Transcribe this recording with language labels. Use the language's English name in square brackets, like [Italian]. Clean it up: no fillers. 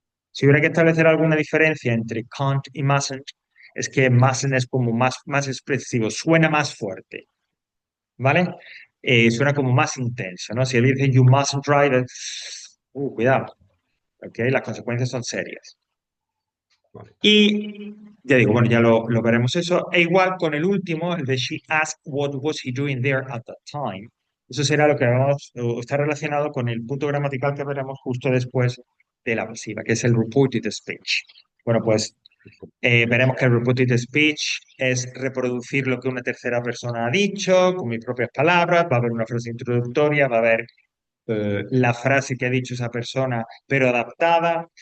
[Spanish] Si hubiera que establecer alguna diferencia entre can't y mustn't, es que mustn't es como más expresivo, suena más fuerte, ¿vale? Suena como más intenso, ¿no? Si él dice [English] you mustn't drive, [Spanish] cuidado, ¿ok? Las consecuencias son serias. Vale. Y ya digo, bueno, ya lo veremos eso. E igual con el último, el de [English] she asked what was he doing there at that time. [Spanish] Eso será lo que vamos, o está relacionado con el punto gramatical que veremos justo después de la pasiva, que es el reported speech. Bueno, pues veremos que el reported speech es reproducir lo que una tercera persona ha dicho con mis propias palabras. Va a haber una frase introductoria, va a haber la frase que ha dicho esa persona, pero adaptada.